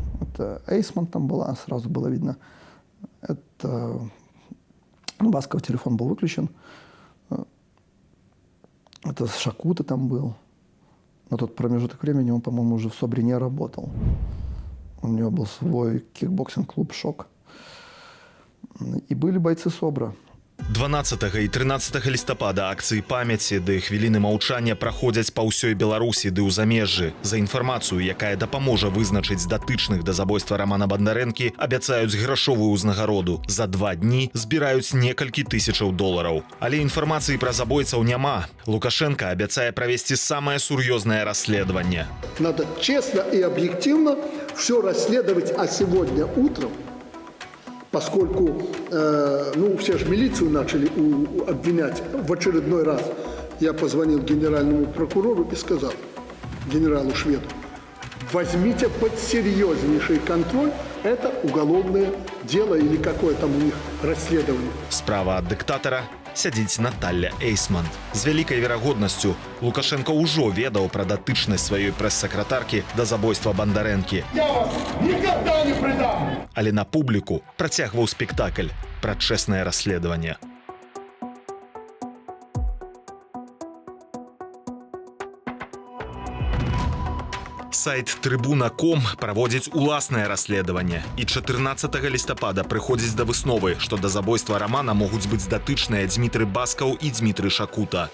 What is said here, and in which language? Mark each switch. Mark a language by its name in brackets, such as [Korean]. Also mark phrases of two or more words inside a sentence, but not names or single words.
[Russian] Это Эйсман там была, сразу было видно. Это Басков телефон был выключен. Это Шакута там был. На тот промежуток времени он, по-моему, уже в СОБРе не работал. У него был свой кикбоксинг-клуб «Шок». И были бойцы СОБРа. [Belarusian] 12 і 13 лістапада акцыі памяці ды хвіліны маўчання праходзяць па ўсёй Беларусі ды ў замежжы. За інфармацыю, якая дапаможа вызначыць датычных да забойства Рамана Бандарэнкі, абяцаюць грашовую ўзнагароду. За 2 дні збіраюць некалькі тысячаў долараў. Але інфармацыі пра забойцаў няма. Лукашенко абяцае правесці самае сур'ёзнае расследаванне. [Russian] Надо честно и объективно все расследовать, а сегодня утром, поскольку, все же милицию начали обвинять в очередной раз, я позвонил генеральному прокурору и сказал генералу Шведу: возьмите под серьезнейший контроль это уголовное дело или какое там у них расследование. [Belarusian] Справа ад дыктатара сядзіць Наталля Эйсманд. З вялікай верагоднасцю Лукашенко ўжо ведаў пра датычнасць сваёй прэс-сакратаркі да забойства Бандарэнкі. [Russian] Я вас никогда не предам! [Belarusian] Але на публіку працягваў спектакль пра чэснае расследаванне. Сайт Трибуна.ком праводзіць уласнае расследаванне і 14 лістапада прыходзіць да высновы, што да забойства Рамана могуць быць датычныя Дзмітрый Баскаў і Дзмітрый Шакута.